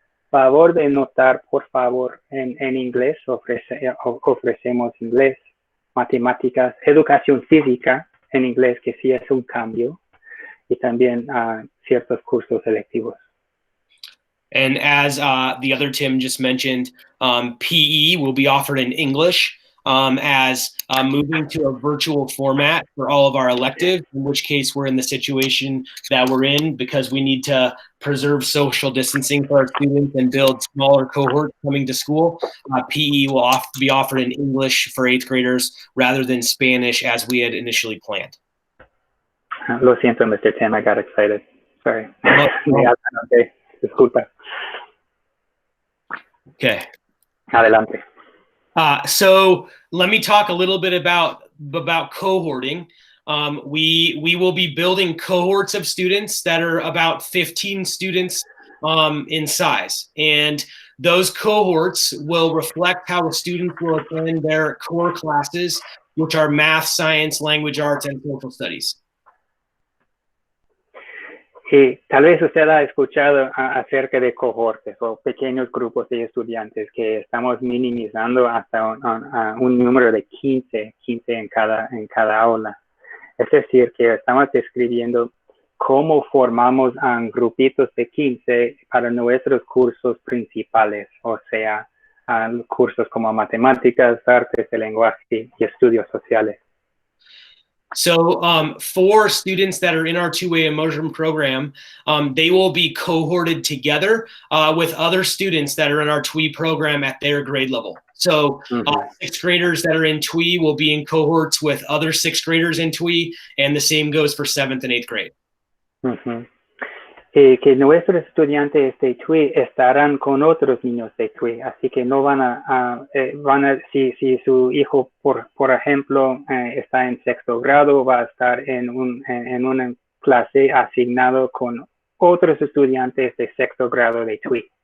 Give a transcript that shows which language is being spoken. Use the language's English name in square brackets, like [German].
[Spanish] Favor de notar, por favor, en inglés ofrecemos inglés, matemáticas, educación física en inglés, que sí es un cambio, y también ciertos cursos electivos. [English] And as the other Tim just mentioned, PE will be offered in English as moving to a virtual format for all of our electives, in which case we're in the situation that we're in because we need to preserve social distancing for our students and build smaller cohorts coming to school. PE will be offered in English for 8th graders rather than Spanish as we had initially planned. [Spanish] Lo siento, [English] Mr. Tim, I got excited. Sorry. Okay. [Spanish] Disculpa. [English] Okay. [Spanish] Adelante. [English] So let me talk a little bit about cohorting. We will be building cohorts of students that are about 15 students in size. And those cohorts will reflect how the students will attend their core classes, which are math, science, language arts, and social studies. [Spanish] Y tal vez usted ha escuchado acerca de cohortes o pequeños grupos de estudiantes que estamos minimizando hasta un número de 15 en cada aula. Es decir, que estamos describiendo cómo formamos grupitos de 15 para nuestros cursos principales, o sea, cursos como matemáticas, artes de lenguaje y estudios sociales. [English] So for students that are in our two-way immersion program, they will be cohorted together with other students that are in our TWI program at their grade level. So 6th graders that are in TWI will be in cohorts with other 6th graders in TWI, and the same goes for 7th and 8th grade. [Spanish] Que nuestros estudiantes de TWI estarán con otros niños de TWI, así que no van a si su hijo, por ejemplo, está en 6º grado, va a estar en una clase asignado con otros estudiantes de 6º grado de TWI.